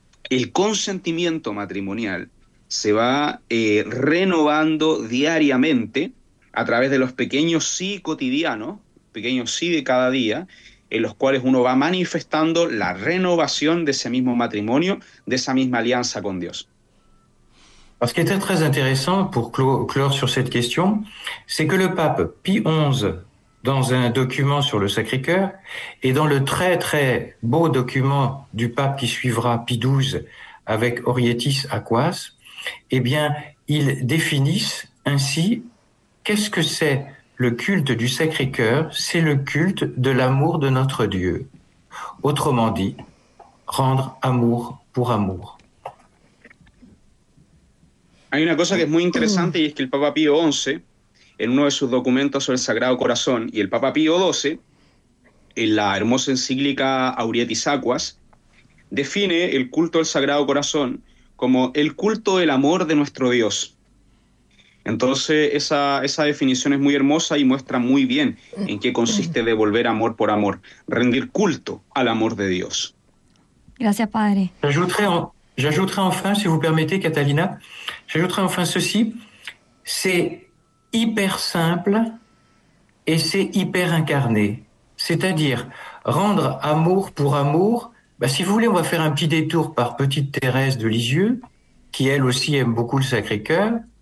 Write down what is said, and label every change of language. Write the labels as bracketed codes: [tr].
[es] el consentimiento matrimonial se va renovando diariamente a través de los pequeños sí cotidianos, pequeños sí de cada día, en los cuales uno va manifestando la renovación de ese mismo matrimonio, de esa misma alianza con Dios. [fr] Ce qui était très intéressant pour clore sur cette question, c'est que le pape Pie XI, dans un document sur le Sacré-Cœur, et dans le très très beau document du pape qui suivra Pie XII avec Orietis Aquas, eh bien, ils définissent ainsi qu'est-ce que c'est. Le culte du Sacré-Cœur, c'est le culte de l'amour de notre Dieu. Autrement dit, rendre amour pour amour. [es] Hay una cosa que es muy interesante y es que el Papa Pío XI, en uno de sus documentos sobre el Sagrado Corazón, y el Papa Pío XII, en la hermosa encíclica Aurietis Aquas, define el culto del Sagrado Corazón como el culto del amor de nuestro Dios. Entonces, esa definición es muy hermosa y muestra muy bien en qué consiste devolver amor por amor, rendir culto al amor de Dios. Gracias, Padre. [fr] J'ajouterai enfin, si vous permettez, Catalina, ceci, c'est hyper simple et c'est hyper incarné. C'est-à-dire, rendre amour pour amour, si vous voulez, on va faire un petit détour par petite Thérèse de Lisieux, qui elle aussi aime beaucoup le Sacré-Cœur.